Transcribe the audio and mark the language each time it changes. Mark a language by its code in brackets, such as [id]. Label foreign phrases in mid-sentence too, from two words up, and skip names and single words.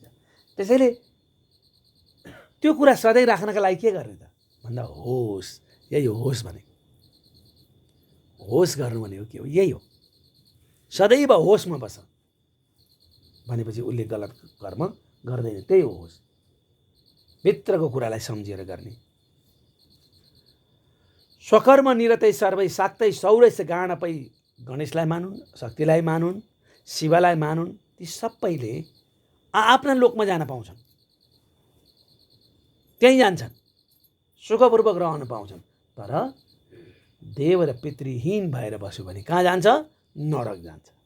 [ne] त्यसैले त्यो कुरा सधैँ राख्नका लागि के गर्ने त भन्दा होस्। यही हो होस् भनेको। होस् गर्नु भनेको के हो? यही हो। सदैव होसमा बस भनेपछि उसले गलत कर्म गर्दैन। त्यही होस्, भित्रको कुरालाई सम्झेर गर्ने। [sa] स्वकर्म निरतै सर्वै साक्तै सौरैस गाणपै [ne] गणेशलाई मानुन्, शक्तिलाई मानुन्, शिवलाई मानुन्, ती सबैले आफ्ना लोकमा जान पाउँछन्, त्यहीँ जान्छन्, सुखपूर्वक रहन पाउँछन्। तर देव र पितृहीन भएर बस्यो भने कहाँ जान्छ? नरक जान्छ।